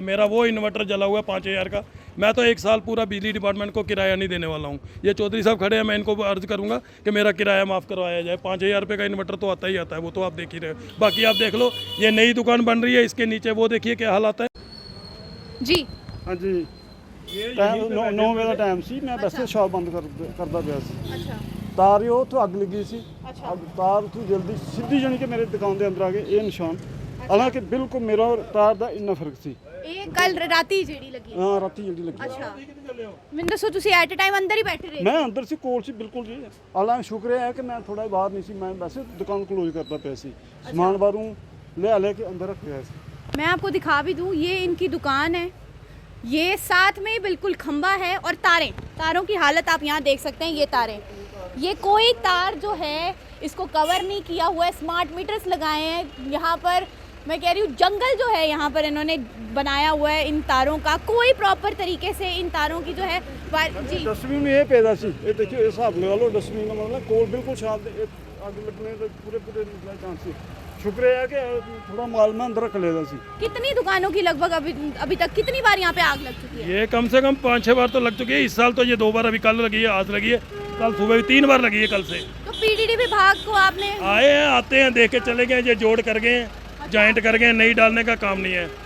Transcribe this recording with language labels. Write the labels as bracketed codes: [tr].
[hi] मेरा वो इन्वर्टर जला हुआ है 5000 का, मैं तो 1 साल पूरा बिजली डिपार्टमेंट को किराया नहीं देने वाला हूँ। ये चौधरी साहब खड़े हैं, मैं इनको अर्ज करूँगा कि मेरा किराया माफ़ करवाया जाए। 5000 रुपये का इन्वर्टर तो आता ही आता है, वो तो आप देख ही रहे हो। बाकी आप देख लो, ये नई दुकान बन रही है, इसके नीचे वो देखिए क्या हालात है जी। [pa] हाँ जी, 9 ਵਜੇ ਦਾ ਟਾਈਮ ਸੀ। ਮੈਂ ਵੈਸੇ ਸ਼ਾਪ ਬੰਦ ਕਰਦਾ ਪਿਆ ਸੀ। [hi] अच्छा। [pa] ਤਾਰ ਹੀ ਉਹ ਤੋਂ ਅੱਗ ਲੱਗੀ ਸੀ। [hi] अच्छा। [pa] ਤਾਰ ਤੋਂ ਜਲਦੀ ਸਿੱਧੀ ਜਾਣੀ ਕਿ ਮੇਰੇ ਦੁਕਾਨ ਦੇ ਅੰਦਰ ਆ ਗਏ ਇਹ ਨਿਸ਼ਾਨ। ਹਾਲਾਂਕਿ ਬਿਲਕੁਲ ਮੇਰਾ ਔਰ ਤਾਰ ਦਾ ਇੰਨਾ ਫਰਕ ਸੀ। ਇਹ ਕੱਲ ਰਾਤੀ ਜਿਹੜੀ ਲੱਗੀ। ਹਾਂ, ਰਾਤੀ ਜਲਦੀ ਲੱਗੀ। ਅੱਛਾ। ਮੈਨੂੰ ਦੱਸੋ, ਤੁਸੀਂ ਐਟ ਟਾਈਮ ਅੰਦਰ ਹੀ ਬੈਠੇ ਰਹੇ? ਮੈਂ ਅੰਦਰ ਸੀ, ਕੋਲ ਸੀ ਬਿਲਕੁਲ ਜੀ। ਹਾਲਾਂਕਿ ਸ਼ੁਕਰ ਹੈ ਕਿ ਮੈਂ ਥੋੜਾ ਬਾਹਰ ਨਹੀਂ ਸੀ। ਮੈਂ ਵੈਸੇ ਦੁਕਾਨ ਕਲੋਜ਼ ਕਰਦਾ ਪਿਆ ਸੀ, ਸਮਾਨ ਬਾਹਰੋਂ ਲੈ ਕੇ ਅੰਦਰ ਰੱਖ ਰਿਹਾ ਸੀ। [hi] मैं आपको दिखा भी दूं, ये इनकी दुकान है, ये साथ में बिल्कुल खंबा है और तारों की हालत आप यहाँ देख सकते हैं। ये तारें, ये कोई तार जो है इसको कवर नहीं किया हुआ है। स्मार्ट मीटर्स लगाए हैं यहाँ पर। मैं कह रही हूँ जंगल जो है यहाँ पर इन्होंने बनाया हुआ है इन तारों का। कोई प्रॉपर तरीके से इन तारों की जो है जी। [pa] ਡਸਟਬਿਨ ਇਹ ਪੈਦਾ ਸੀ, ਇਹ ਦੇਖਿਓ, ਇਹ ਹਿਸਾਬ ਲਗਾ ਲਓ। ਡਸਟਬਿਨ ਦਾ ਮਤਲਬ ਕੋਲ ਬਿਲਕੁਲ ਛਾਪ ਦੇ ਅੱਗ ਲੱਗਣੇ ਦੇ [hi] पूरे चांस [pa] ਸੀ। शुक्र है कि थोड़ा माल में अंदर रख लेता सी। [hi] कितनी दुकानों की लगभग अभी तक कितनी बार यहाँ पे आग लग चुकी है? ये कम से कम 5-6 बार तो लग चुकी है इस साल। तो ये 2 बार, अभी कल लगी है, आज लगी है, कल सुबह भी 3 बार लगी है कल से। तो पीडीडी विभाग को आपने? आए हैं, आते हैं, देख के चले गए। ये जोड़ कर गए, जॉइंट कर गए, नहीं डालने का काम नहीं है।